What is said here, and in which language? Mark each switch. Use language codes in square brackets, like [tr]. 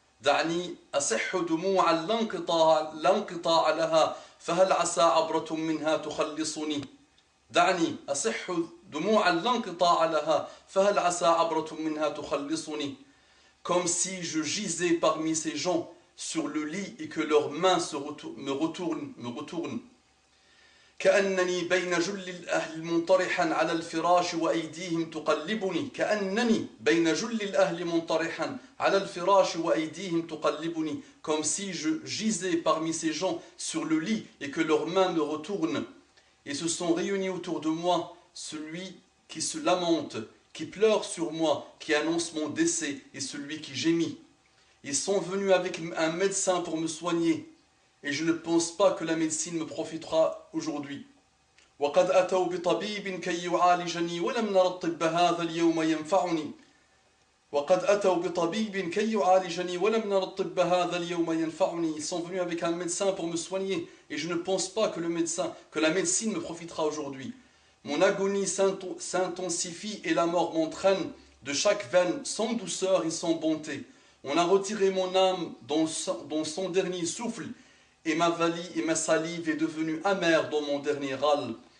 [ar] دعني أصح دموعا لا انقطاع لها فهل عسى عبرة منها تخلصني. دعني أصح دموعا لا انقطاع لها فهل عسى عبرة منها تخلصني. [fr] Comme si je gisais parmi ces gens sur le lit et que leurs mains me retournent. [ar] كأنني بين جل الأهل منطرحا على الفراش وأيديهم تقلبني. كأنني بين جل الأهل منطرحا على الفراش وأيديهم تقلبني. [fr] Comme si je gisais parmi ces gens sur le lit et que leurs mains me retournent. Et se sont réunis autour de moi celui qui se lamente, qui pleure sur moi, qui annonce mon décès et celui qui gémit. Ils sont venus avec un médecin pour me soigner. Et je ne pense pas que la médecine me profitera aujourd'hui. [ar] وقد أتوا بطبيب كي يعالجني ولم نر الطب هذا اليوم ينفعني. وقد أتوا بطبيب كي يعالجني ولم نر الطب هذا اليوم ينفعني. [fr] Ils sont venus avec un médecin pour me soigner et je ne pense pas que la médecine me profitera aujourd'hui. Mon agonie s'intensifie et la mort m'entraîne de chaque veine sans douceur et sans bonté. On a retiré mon âme dans son dernier souffle et ma salive est devenue amère dans mon dernier râle.